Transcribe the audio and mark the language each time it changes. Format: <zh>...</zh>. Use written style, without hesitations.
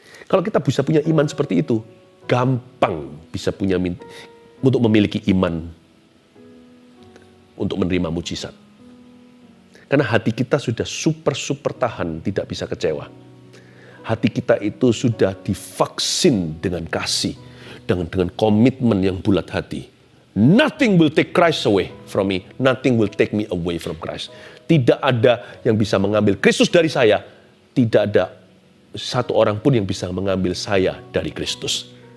<id>Kalau kita bisa punya iman seperti itu, gampang bisa punya untuk memiliki iman untuk menerima mujizat. Karena hati kita sudah super tahan, tidak bisa kecewa. Hati kita itu sudah divaksin dengan kasih, dengan komitmen yang bulat hati.</id> <en>Nothing will take Christ away from me. Nothing will take me away from Christ.</en> <id>Tidak ada yang bisa mengambil Kristus dari saya. Tidak ada satu orang pun yang bisa mengambil saya dari Kristus.</id>